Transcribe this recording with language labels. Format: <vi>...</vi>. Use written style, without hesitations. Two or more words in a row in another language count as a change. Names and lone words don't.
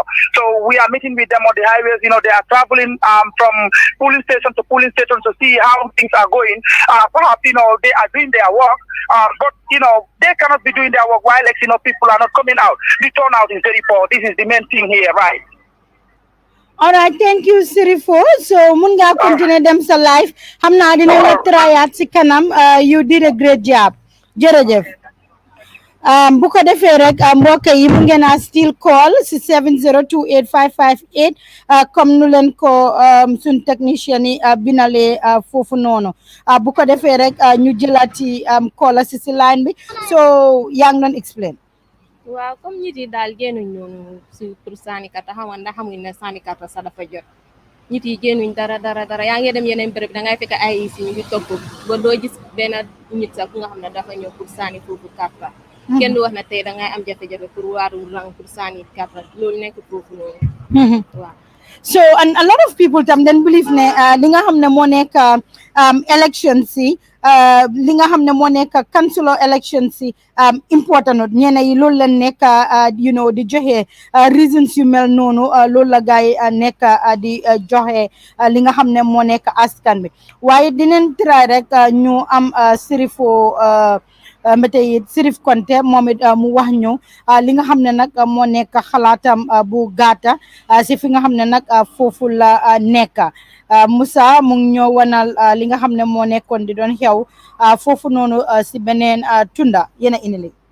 <en>So we are meeting with them on the highways. You know, they are traveling from polling station to polling station to see how things are going. Perhaps, you know, they are doing their work, but, you know, they cannot be doing their work while, you know, people are not coming out. The turnout is very poor. This is the main thing here, right? All right, thank you, Sirifo. So,</en> <wo>mun nga continue dem sa life. Xam naa dina la trayat si kanam.</wo> <en>You did a great job.</en> <wo>Jërëjëf. bu ko defee rek mbokk yi mu ngeen a</wo> <en>still call</en> <wo>si 7028558 comme nu leen ko suñ technicien yi binalee foofu noonu bu ko defee rek ñu jëlaati call si line bi so yaa ngi doon explain. waaw comme nit yi daal génnuñ noonu si pour sànni karta xam nga ndax xamuñ ne sànni karta sax dafa jot nit yi génnuñ dara yaa ngi dem yeneen béréb da ngay fekk ay is ñu ngi topp ba doo gis benn nit sax ku nga xam ne dafa ñëw pour sànni foofu karta kenn du wax na tey da ngay am jafe-jafe pour waaru rang pour sànni karta loolu nekk foofu noonu waaw.</wo> <en>So and a lot of people</en> <wo>tam</wo> <en>then believe</en> <wo>ne li nga xam ne moo nekk election si li nga xam ne moo nekk</wo> <en>councilor election</en> <wo>si important ñene yi loolu leen nekk</wo> <en>you know</en> <wo>di joxe reasons yu mel noonu loolu la gaay nekk di joxe li nga xam ne moo nekk askan bi waaye dinañ try rek ñu am sirifo mbete it Sirif Konte moom it mu wax ñu li nga xam ne nag moo nekk xalaatam bu gaata si fi nga xam ne nag foofu la nekk Musa mu ngi ñoo wanal li nga xam ne moo nekkoon di doon xew foofu noonu si beneen tunda yéen a indi</wo>